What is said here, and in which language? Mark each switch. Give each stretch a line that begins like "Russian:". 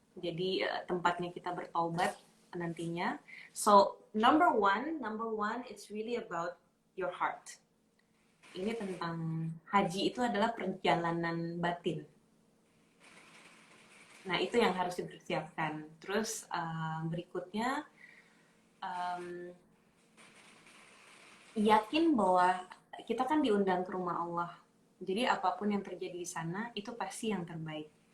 Indonesian: Jadi tempatnya kita bertaubat nantinya.
English: So number one, it's really about your heart.
Indonesian: Ini tentang haji itu adalah perjalanan batin. Nah itu yang harus dipersiapkan. Terus berikutnya yakin bahwa kita kan diundang ke rumah Allah. Jadi apapun yang terjadi di sana itu pasti yang terbaik.